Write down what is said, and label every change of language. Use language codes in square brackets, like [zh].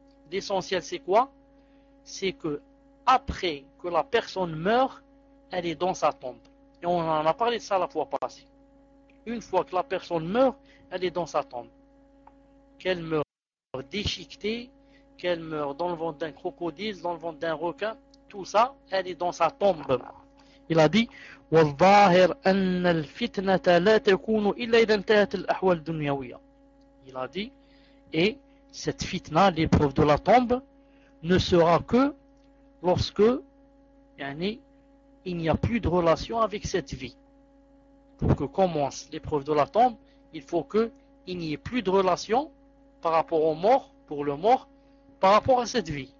[fr] L'essentiel, c'est quoi? C'est que après que la personne meurt, elle est dans sa tombe. Et on en a parlé de ça la fois passée. Une fois que la personne meurt, elle est dans sa tombe. Qu'elle meure déchiquetée, qu'elle meure dans le ventre d'un crocodile, dans le ventre d'un requin, tout ça, elle est dans sa tombe. Il a dit, [ar] والظاهر أن الفتنة لا تكون إلا إذا انتهت الأحوال الدنيوية. [fr] Il a dit, et cette fitna, l'épreuve de la tombe, ne sera que lorsque, yani, il n'y a plus de relation avec cette vie. Pour que commence l'épreuve de la tombe, il faut qu'il n'y ait plus de relation par rapport au mort, pour le mort, par rapport à cette vie.